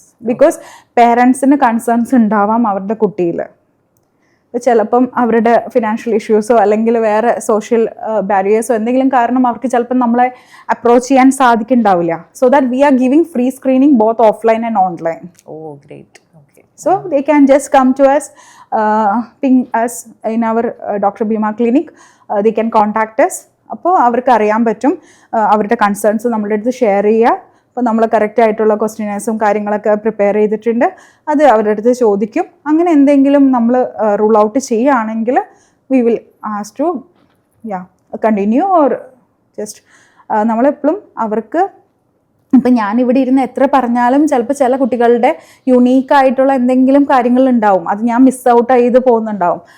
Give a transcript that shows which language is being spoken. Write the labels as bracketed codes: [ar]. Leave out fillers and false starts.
[ml] Because പേരൻസിന് concerns ഉണ്ടാവാം അവരുടെ കുട്ടിയിൽ. ചിലപ്പം അവരുടെ ഫിനാൻഷ്യൽ ഇഷ്യൂസോ അല്ലെങ്കിൽ വേറെ സോഷ്യൽ ബാരിയേഴ്സോ എന്തെങ്കിലും കാരണം അവർക്ക് ചിലപ്പം നമ്മളെ അപ്രോച്ച് ചെയ്യാൻ സാധിക്കുന്നുണ്ടാവില്ല. [en] So that we are giving free screening both offline and online. Great. Okay. So they can just come to us, ping us in our Dr. Bhima clinic. They can contact us. [ml] അപ്പോൾ അവർക്ക് അറിയാൻ പറ്റും, അവരുടെ concerns നമ്മളുടെ അടുത്ത് share ചെയ്യുക. അപ്പോൾ നമ്മൾ കറക്റ്റ് ആയിട്ടുള്ള ക്വസ്റ്റ്യനേഴ്സും കാര്യങ്ങളൊക്കെ പ്രിപ്പയർ ചെയ്തിട്ടുണ്ട്, അത് അവരുടെ അടുത്ത് ചോദിക്കും. അങ്ങനെ എന്തെങ്കിലും നമ്മൾ റൂൾ ഔട്ട് ചെയ്യുകയാണെങ്കിൽ [en] we will ask to continue or just [ml] നമ്മളെപ്പോഴും അവർക്ക് ഇപ്പം ഞാനിവിടെ ഇരുന്ന് എത്ര പറഞ്ഞാലും ചിലപ്പോൾ ചില കുട്ടികളുടെ യുണീക്കായിട്ടുള്ള എന്തെങ്കിലും കാര്യങ്ങളുണ്ടാവും, അത് ഞാൻ മിസ് ഔട്ട് ചെയ്ത് പോകുന്നുണ്ടാവും.